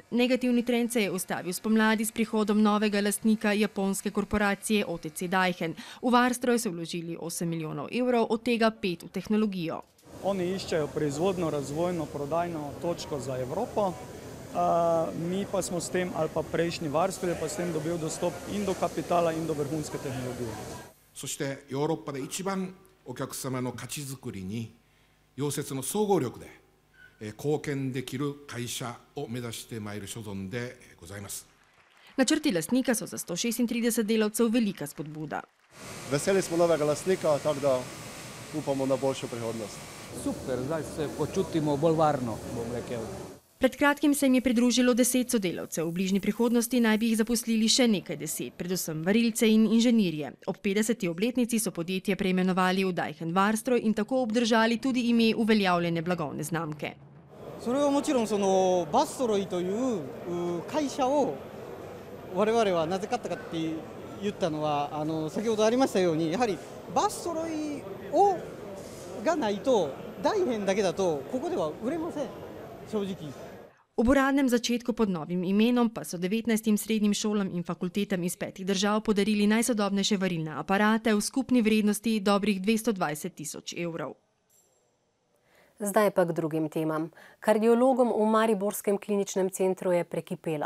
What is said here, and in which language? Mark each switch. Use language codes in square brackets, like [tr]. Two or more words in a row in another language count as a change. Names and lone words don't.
[sl] Negativni trend se je ustavil spomladi s prihodom novega lastnika japonske korporacije OTC Daihen. V Varstroj so vložili 8 milijonov evrov, od tega 5 v tehnologijo. Oni iščejo proizvodno, razvojno, prodajno točko za Evropo. Mi pa smo s tem, ali pa prejšnji Varstroj je pa s tem dobil dostop in do kapitala in do vrhunske tehnologije. [ja] そしてヨーロッパで一番お客様の価値づくりに溶接の総合力で貢献できる会社を目指してまいる所存でございます。 [sl] Načrti lastnika so za 136 delavcev velika spodbuda. Veseli smo novega lastnika, tako da upamo na boljšo prihodnost. Super, zdaj se počutimo bolj varno, bom rekel. Pred kratkim se jim je pridružilo 10 sodelavcev. V bližnji prihodnosti naj bi jih zaposlili še nekaj 10, predvsem varilce in inženirje. Ob 50. obletnici so podjetje preimenovali v Daihen Varstroj in tako obdržali tudi ime uveljavljene blagovne znamke. [ja] それはもちろんバストロイという会社を我々はなぜ買ったかって言ったのは先ほどありましたようにやはりバストロイがないとダイヘンだけだとここでは売れません正直。 [sl] Ob uradnem začetku pod novim imenom pa so 19 srednjim šolam in fakultetam iz 5 držav podarili najsodobnejše varilne aparate v skupni vrednosti dobrih 220 tisoč evrov. Zdaj pa k drugim temam. Kardiologom v Mariborskem kliničnem centru je prekipelo.